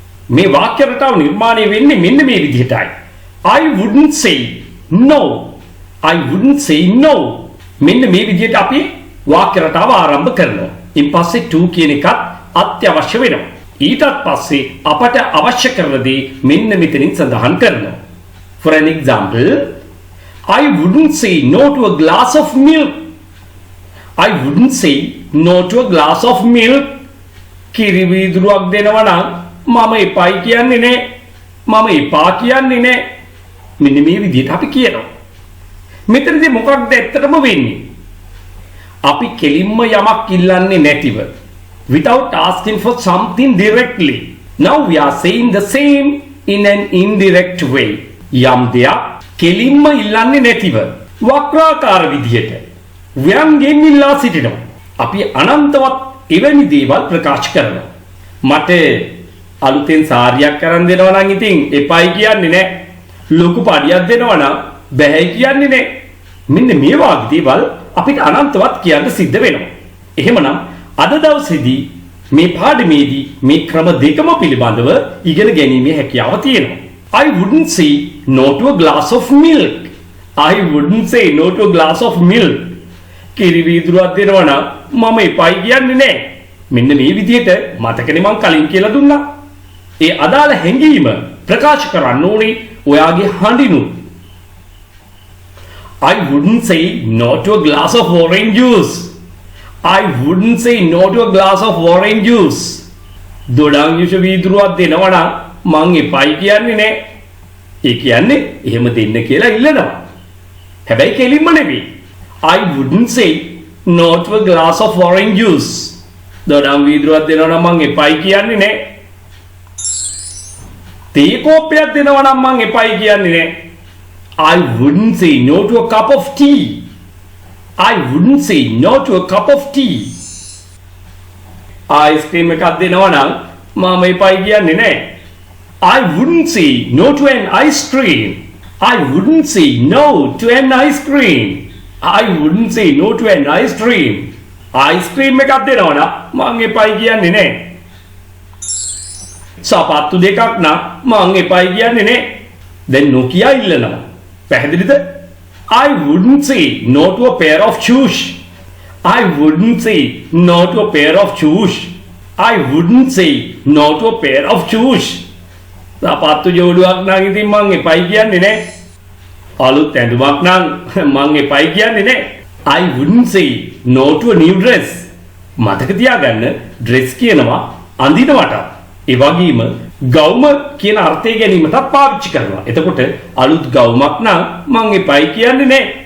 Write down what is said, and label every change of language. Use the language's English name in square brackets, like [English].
[Sinhala] මේ වාක්‍ය රටාව නිර්මාණය වෙන්නේ මෙන්න මේ විදිහටයි. [English] I wouldn't say no. I wouldn't say no. [Sinhala] මෙන්න මේ විදිහට අපි වාක්‍ය රටාව ආරම්භ කරනවා. ඉන් පස්සේ to කියන එකත් අත්‍යවශ්‍ය වෙනවා. ඊටත් පස්සේ අපට අවශ්‍ය කරන දේ මෙන්න මෙතනින් සඳහන් කරනවා. [English] For an example, I wouldn't say no to a glass of milk. I wouldn't say no to a glass of milk. [Sinhala] කිරි වීදුරුවක් දෙනවා නම් මම එපයි කියන්නේ නැහැ. මම එපා කියන්නේ නැහැ. මෙන්න මේ විදිහට අපි කියනවා. මෙතනදී මොකක්ද ඇත්තටම වෙන්නේ? අපි කෙලින්ම යමක් ඉල්ලන්නේ නැතිව [English] without asking for something directly. Now we are saying the same in an indirect way. [Sinhala] යම් දෙයක් කෙලින්ම ඉල්ලන්නේ නැතිව වක්‍රාකාර විදිහට ව්‍යංගයෙන් ඉල්ලා සිටිනවා. අපි අනන්තවත් එවැනි දේවල් ප්‍රකාශ කරනවා. මට අලුතෙන් සාරියක් අරන් දෙනවා නම් ඉතින් එපයි කියන්නේ නැහැ. ලොකු පඩියක් දෙනවා නම් බැහැයි කියන්නේ නැහැ. මෙන්න මේ වගේ දේවල් අපිට අනන්තවත් කියන්න සිද්ධ වෙනවා. එහෙමනම් අද දවසේදී මේ පාඩමේදී මේ ක්‍රම දෙකම පිළිබඳව ඉගෙන ගැනීමේ හැකියාව තියෙනවා. [English] I wouldn't say no to a glass of milk. I wouldn't say no to a glass of milk. [Sinhala] කිරි වීදුරුවක් දෙනවා නම් මම එපයි කියන්නේ නැහැ. මෙන්න මේ විදිහට මතකනේ මම කලින් කියලා දුන්නා. ඒ අදාළ හැඟීම ප්‍රකාශ කරන්න ඕනේ ඔයාගේ හඬිනුත්. [English] I wouldn't say no to a glass of orange juice. I wouldn't say no to a glass of orange juice. [Sinhala] දොඩම් යුෂ වීදුරුවක් දෙනවා නම් මං එපයි කියන්නේ නැහැ. ඒ කියන්නේ එහෙම දෙන්න කියලා ඉල්ලනවා. හැබැයි කෙලින්ම නෙවෙයි. I wouldn't say no to a glass of orange juice. දොඩම් වීදුරුවක් දෙනවා නම් මං එපයි කියන්නේ නැහැ. තේ කෝප්පයක් දෙනවා නම් මං එපයි කියන්නේ නැහැ. [English] I wouldn't say no to a cup of tea. I wouldn't say no to a cup of tea. [Sinhala] Ice cream එකක් දෙනවා නම් මම එපයි කියන්නේ නැහැ. [English] I wouldn't say no to an ice cream. I wouldn't say no to an ice cream. I wouldn't say no to an ice cream. [Sinhala] Ice cream එකක් දෙනවා නම් මම එපයි කියන්නේ නැහැ. සපත්තු දෙකක් නම් මම එපයි කියන්නේ නැහැ. දැන් නොකිය ඉල්ලනවා. පැහැදිලිද? [English] I wouldn't say no to a pair of shoes. I wouldn't say no to a pair of shoes. I wouldn't say no to a pair of shoes. [Sinhala] සපත්තු ජෝඩුවක් නම් ඉතින් මං එපයි කියන්නේ නැහැ. අලුත් ඇඳුමක් නම් මං එපයි කියන්නේ නැහැ. [English] I wouldn't say no to a new dress. [Sinhala] මතක තියාගන්න dress කියනවා අඳිනවට. ඒ වගේම ගවුම කියන අර්ථය ගැනීමටත් පාවිච්චි කරනවා. එතකොට අලුත් ගවුමක් නම් මං එපයි කියන්නේ නැහැ.